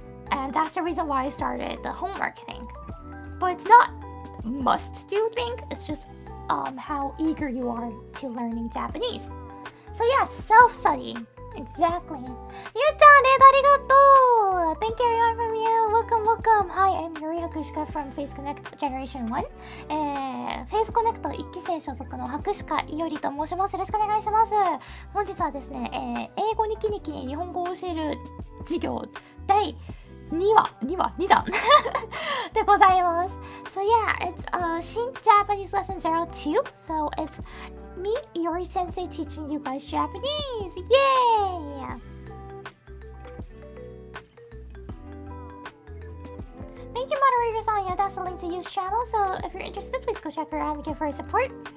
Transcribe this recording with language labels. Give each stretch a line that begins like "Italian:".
English: And that's the reason why I started the homework thing. But it's not must-do thing. It's just how eager you are to learning Japanese. So yeah, it's self-studying. Exactly. Utatane, arigatou! Thank you everyone from you. Welcome. Hi, I'm Yuri Hakushika from Face Connect Generation 1.
Japanese: Face Connect 1期生所属の白鹿いおりと申します。よろしくお願いします。本日はですね、英語にキニキに日本語を教える授業第2弾でございます。
English: So yeah, it's新Japanese lesson 02. So it's me, Yuri Sensei, teaching you guys Japanese. Yay! Thank you, moderator Sanya. That's the link to Yu's channel. So if you're interested, please go check her out and give her support.